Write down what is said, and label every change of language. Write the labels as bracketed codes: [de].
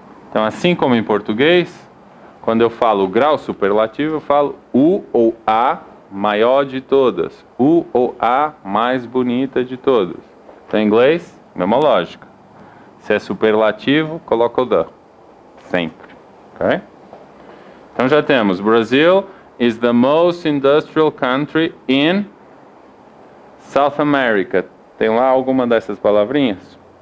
[pt] Então assim como em português, quando eu falo o grau superlativo, eu falo o ou a maior de todas. O ou a mais bonita de todas. Então, em inglês, mesma lógica. Se é superlativo, coloca o the. Sempre. Ok? Então já temos. [en] Brazil is the most industrial country in South America. [pt] Tem lá alguma dessas palavrinhas?